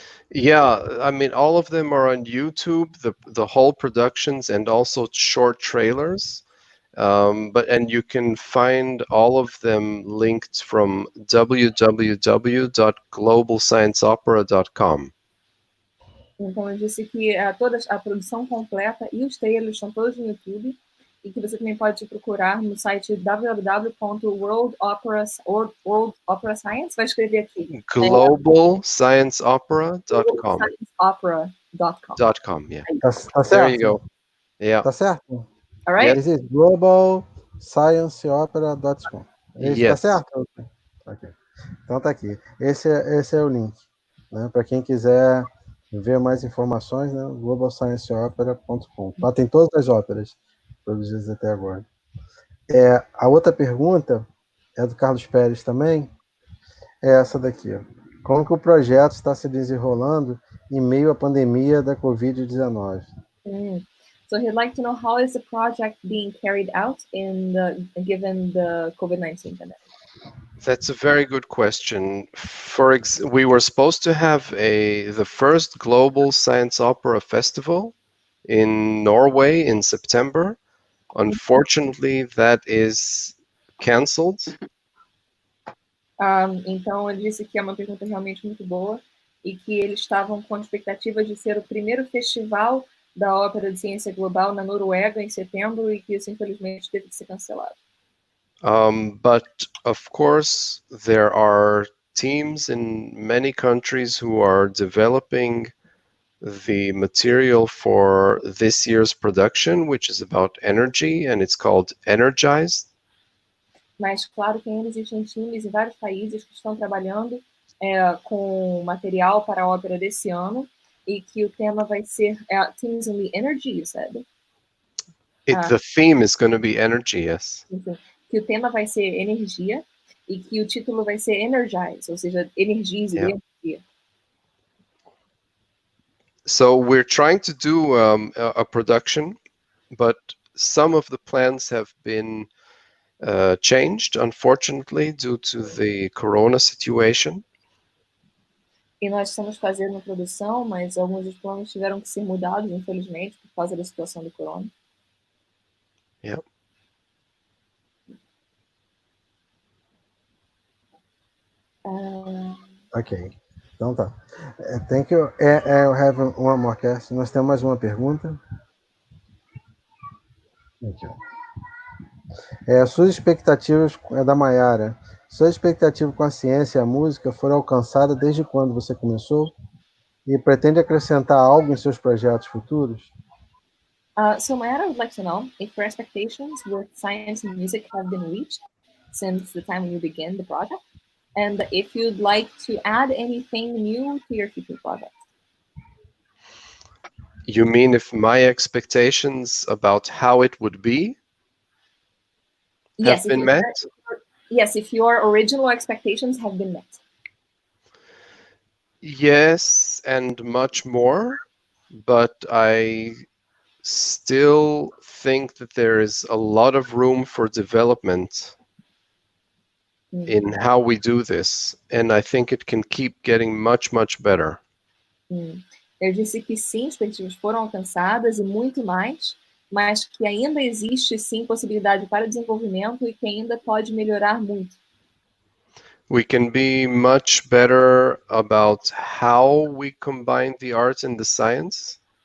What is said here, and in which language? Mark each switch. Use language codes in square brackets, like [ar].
[en] Yeah, I mean, all of them are on YouTube, the whole productions and also short trailers. And you can find all of them linked from www.globalscienceopera.com. [pt] Então, ele disse que a produção completa e os trailers estão todos no YouTube e que você também pode procurar no site www.worldopera science. Vai escrever aqui. [en] Globalscienceopera.com. Globalscienceopera.com. Yeah. [pt] Tá certo? [en] There you go. Yeah. [pt] Tá certo? [en] All right? This is globalscienceopera.com. Yes. [pt] Tá certo? Okay. Então tá aqui. Esse é o link, né? Para quem quiser ver mais informações, né? globalscienceopera.com. Lá tem todas as óperas produzidas até agora. A outra pergunta é do Carlos Pérez também. É essa daqui. Ó. Como que o projeto está se desenrolando em meio à pandemia da Covid-19? [en] So he'd like to know how is the project being carried out given the COVID-19 pandemic. That's a very good question. We were supposed to have the first Global Science Opera Festival in Norway in September. Unfortunately, that is canceled. [pt] Então ele disse que é uma pergunta realmente muito boa e que eles estavam com a expectativa de ser o primeiro festival da ópera de ciência global na Noruega em setembro e que isso infelizmente teve que ser cancelado. [en] But of course, there are teams in many countries who are developing the material for this year's production, which is about energy, and it's called Energized. [pt] Mas claro que ainda existem times em vários países que estão trabalhando com material para a ópera desse ano e que o tema vai ser [en] Teams in the Energy, you said? The theme is going to be energy, yes. [pt] Que o tema vai ser energia e que o título vai ser Energize, ou seja, energize, energia. [en] So we're trying to do a production, but some of the plans have been changed, unfortunately, due to the corona situation. [pt] E nós estamos fazendo a produção, mas alguns dos planos tiveram que ser mudados, infelizmente, por causa da situação do corona. [en] Yeah. [pt] Ok. Então tá. [en] Thank you. I have one more question. [pt] Nós temos mais uma pergunta. Aqui, ó. Suas expectativas, da Mayara, suas expectativas com a ciência e a música foram alcançadas desde quando você começou? E pretende acrescentar algo em seus projetos futuros? [en] So Mayara would like to know if your expectations with science and music have been reached since the time when you began the project, and if you'd like to add anything new to your future projects. You mean if my expectations about how it would be have been met? Yes, if your original expectations have been met. Yes, and much more, but I still think that there is a lot of room for development in how we do this, and I think it can keep getting much, much better. [pt] Eu disse que sim, as expectativas foram alcançadas e muito mais, mas que ainda existe sim possibilidade para desenvolvimento e que ainda pode melhorar muito. [en] We can be much better about how we combine the arts and the science.